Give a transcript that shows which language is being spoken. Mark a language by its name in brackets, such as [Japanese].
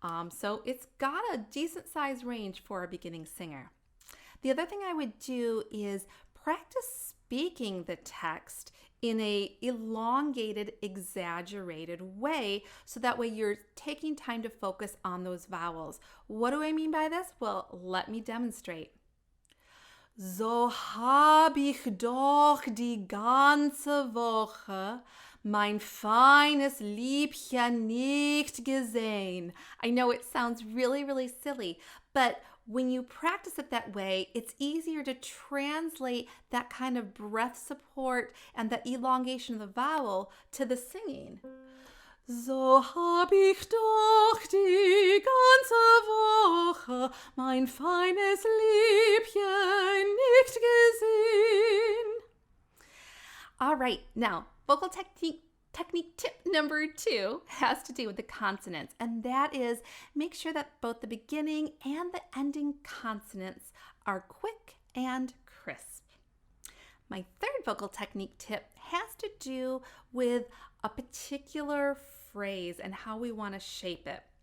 [English] So it's got a decent sized range for a beginning singer. The other thing I would do is practice speaking the text in a elongated, exaggerated way, so that way you're taking time to focus on those vowels. What do I mean by this? Well, let me demonstrate. [German] So hab ich doch die ganze Woche mein feines Liebchen nicht gesehen. [English] I know it sounds really, really silly, but when you practice it that way, it's easier to translate that kind of breath support and that elongation of the vowel to the singing. [German] So hab ich doch die ganze Woche mein feines Liebchen nicht gesehen. [English] All right, now vocal technique tip number 2 has to do with the consonants, and that is make sure that both the beginning and the ending consonants are quick and crisp. My third vocal technique tip has to do with a particular phrase and how we want to shape it.